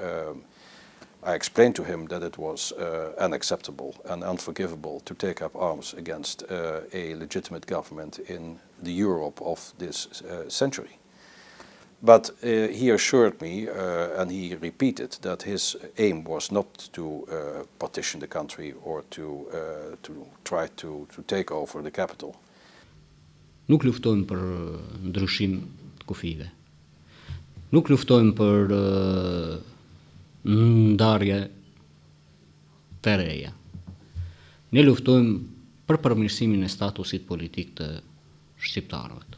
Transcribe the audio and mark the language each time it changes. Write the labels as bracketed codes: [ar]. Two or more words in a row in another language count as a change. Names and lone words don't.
[en] I explained to him that it was unacceptable and unforgivable to take up arms against a legitimate government in the Europe of this century. But he assured me, and he repeated, that his aim was not to partition the country or to try to take over the capital. [sq] Nuk luftojmë për ndryshim të kufive. Nuk luftojmë për ndarje të reja. Ne luftojmë për përmirësimin e statusit politik të shqiptarëve.